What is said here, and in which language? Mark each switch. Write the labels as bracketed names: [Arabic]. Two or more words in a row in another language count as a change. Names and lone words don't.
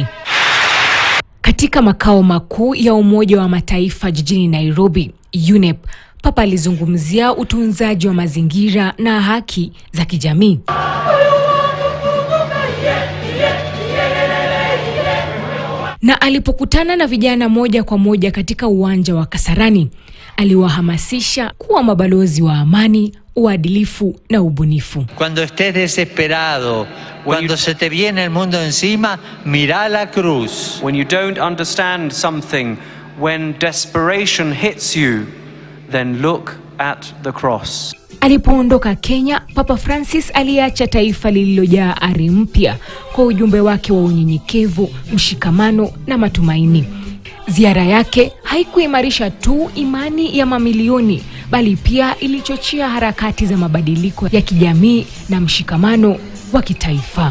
[Swahili] Katika makao makuu ya Umoja wa Mataifa jijini Nairobi, UNEP, Papa alizungumzia utunzaji wa mazingira na haki za kijamii. Na alipokutana na vijana moja kwa moja katika uwanja wa Kasarani, aliwahamasisha kuwa mabalozi wa amani, uadilifu na ubunifu. [Spanish] Cuando estés desesperado, cuando se te viene el mundo encima, mira la cruz. [English] When you don't understand something, when desperation hits you, then look at the cross. [Swahili] Alipoondoka Kenya, Papa Francis aliacha taifa lililojaa ari mpya kwa ujumbe wake wa unyenyekevu, mshikamano na matumaini. Ziara yake haikuimarisha tu imani ya mamilioni, bali pia ilichochea harakati za mabadiliko ya kijamii na mshikamano wa kitaifa.